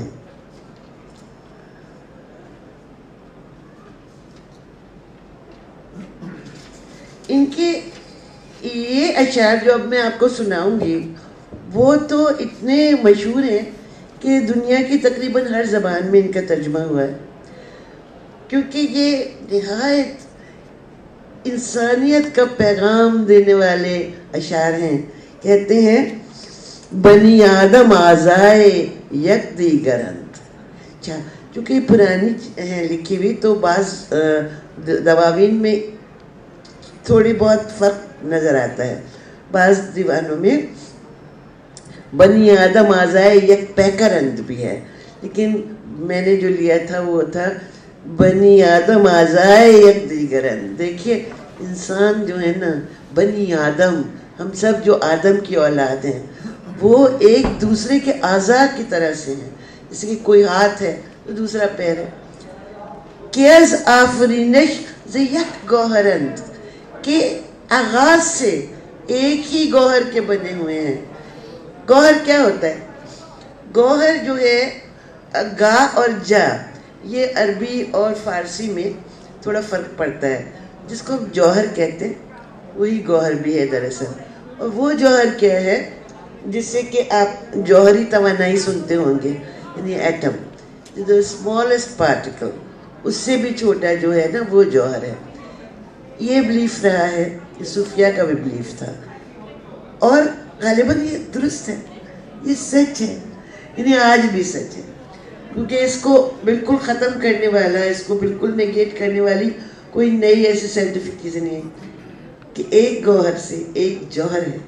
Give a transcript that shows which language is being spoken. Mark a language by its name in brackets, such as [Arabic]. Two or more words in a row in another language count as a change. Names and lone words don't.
[Urdu] ان کے یہ اشعار جو اب میں آپ کو سناؤں گی وہ تو اتنے مشہور ہیں کہ دنیا کی تقریباً ہر زبان میں ان کا ترجمہ ہوا ہے, کیونکہ یہ نہایت انسانیت کا پیغام دینے والے اشعار ہیں. کہتے ہیں [Persian] بنی آدم آزائے یک دیگرند. [Urdu] اچھا, چونکہ پرانی ہیں لکھی ہوئی تو بعض دواوین میں تھوڑی بہت فرق نظر آتا ہے. بعض دیوانوں میں [Persian] بنی آدم آزائے یک پیکرند [Urdu] بھی ہے, لیکن میں نے جو لیا تھا وہ تھا [Persian] بنی آدم آزائے یک دیگرند. [Urdu] دیکھیے انسان جو ہے نا, بنی آدم, ہم سب جو آدم کی اولاد ہیں وہ ایک دوسرے کے اعضاء کی طرح سے ہیں. جیسے کہ کوئی ہاتھ ہے تو دوسرا پیر ہے. [Persian] کہ از آفرینش ز یک گوہرند, [Urdu] کہ آغاز سے ایک ہی گوہر کے بنے ہوئے ہیں. گوہر کیا ہوتا ہے؟ گوہر جو ہے گا اور جا, یہ عربی اور فارسی میں تھوڑا فرق پڑتا ہے. جس کو ہم جوہر کہتے ہیں وہی گوہر بھی ہے دراصل. اور وہ جوہر کیا ہے جس سے کہ آپ جوہری توانائی سنتے ہوں گے, یعنی ایٹم, [English] the smallest particle, [Urdu] اس سے بھی چھوٹا جو ہے نا وہ جوہر ہے. یہ بلیف رہا ہے, یہ صوفیہ کا بھی بلیف تھا, اور غالباً یہ درست ہے, یہ سچ ہے, یعنی آج بھی سچ ہے. کیونکہ اس کو بالکل ختم کرنے والا, اس کو بالکل نیگیٹ کرنے والی کوئی نئی ایسی سائنٹیفک چیز نہیں ہے کہ ایک گوہر سے ایک جوہر ہے.